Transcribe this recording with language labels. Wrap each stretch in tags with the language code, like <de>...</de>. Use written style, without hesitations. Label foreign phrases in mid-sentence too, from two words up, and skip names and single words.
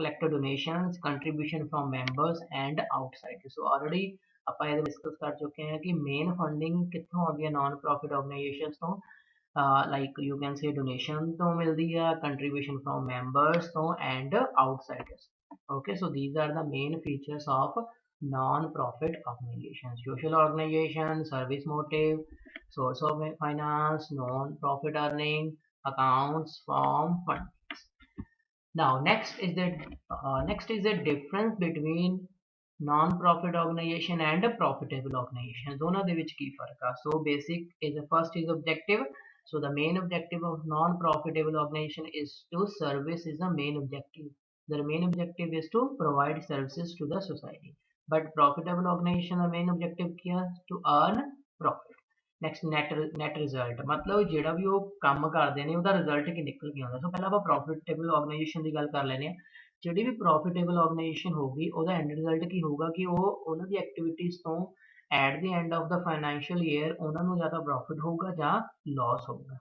<en>Collected donations, contribution from members and outside.</en> <pa>ਸੋ ਆਲਰੇਡੀ ਆਪਾਂ ਇਹ ਡਿਸਕਸ ਕਰ ਚੁੱਕੇ ਹਾਂ ਕਿ</pa> <en>main funding</en> <pa>ਕਿੱਥੋਂ ਆਉਂਦੀ ਹੈ</pa> <en>non profit organizations</en> <pa>ਤੋਂ,</pa> <en>like you can say donation</en> <pa>ਤੋਂ ਮਿਲਦੀ ਆ,</pa> <en>contribution from members</en> <pa>ਤੋਂ</pa> <en>and outsiders. Okay, so these are the main features of non-profit organizations. Social organization, service motive, source of finance, non-profit earning, accounts, form, funds. Now next is the difference between non-profit organization and a profitable organization.</en> <pa>दोनों ਦੇ ਵਿੱਚ ਕੀ ਫਰਕ ਆ?</pa> <en>So basic is the first is objective. So the main objective of non-profitable organization is to service is the main objective. Their main objective is to provide services to the society. But profitable organization the main objective क्या? To earn profit. Next net result,</en> <pa>मतलब ਜਿਹੜਾ ਵੀ ਉਹ ਕੰਮ ਕਰਦੇ ਨੇ ਉਹਦਾ ਰਿਜ਼ਲਟ ਕੀ ਨਿਕਲ ਕੇ ਆਉਂਦਾ। ਸੋ ਪਹਿਲਾਂ ਆਪਾਂ</pa> <en>profitable organization</en> <pa>ਦੀ ਗੱਲ ਕਰ ਲੈਂਦੇ ਹਾਂ। ਜਿਹੜੀ ਵੀ</pa> <en>profitable organization</en> <pa>ਹੋਊਗੀ ਉਹਦਾ</pa> <en>end result</en> <pa>ਕੀ ਹੋਊਗਾ ਕਿ ਉਹ ਉਹਨਾਂ ਦੀ ਐਕਟੀਵਿਟੀਜ਼ ਤੋਂ</pa> <en>at the end of the financial year</en> <pa>ਉਹਨਾਂ ਨੂੰ ਜਾਂ ਤਾਂ ਪ੍ਰੋਫਿਟ ਹੋਊਗਾ ਜਾਂ ਲਾਸ ਹੋਊਗਾ।</pa>